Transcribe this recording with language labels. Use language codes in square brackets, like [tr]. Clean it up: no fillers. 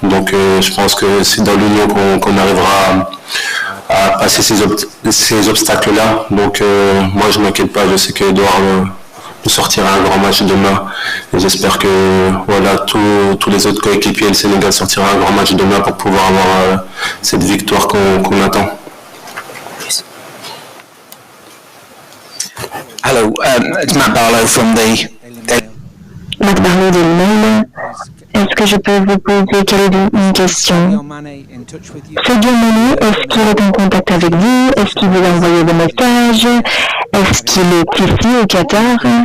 [fr] Donc je pense que c'est dans l'union qu'on arrivera à passer ces obstacles-là. Donc moi je ne m'inquiète pas, je sais qu'Edouard nous sortira un grand match demain et j'espère que voilà, tous les autres coéquipiers, le Sénégal sortira un grand match demain pour pouvoir avoir cette victoire qu'on attend. [en] Hello, it's Matt Barlow from the... [fr] Matt Barlow de Mail. Est-ce que je peux vous poser une question? Sadio Mané, est-ce qu'il est en contact avec vous? Est-ce qu'il vous a envoyé des messages? Est-ce qu'il est ici au Qatar?